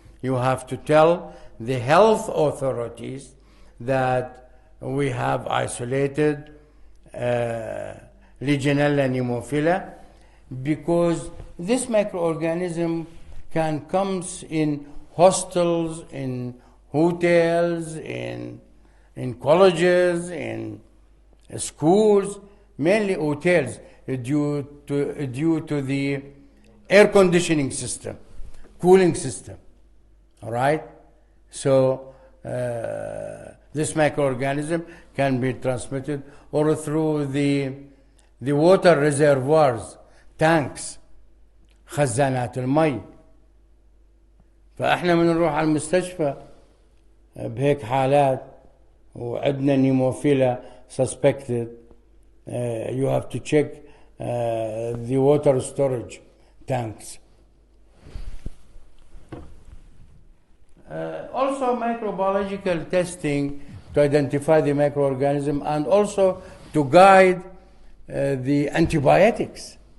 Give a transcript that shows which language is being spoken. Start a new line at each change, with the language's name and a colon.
English: You have to tell the health authorities that we have isolated Legionella pneumophila, because this microorganism can come in hostels, in hotels, in colleges, in schools, mainly hotels, due to the air conditioning system, cooling system. All right? So this microorganism can be transmitted or through the water reservoirs, tanks,
Arabic: خزانات المي. فاحنا من نروح على المستشفى بهيك حالات وعندنا
English: pneumophila suspected, you have to check the water storage tanks. Also microbiological testing to identify the microorganism and also to guide the antibiotics.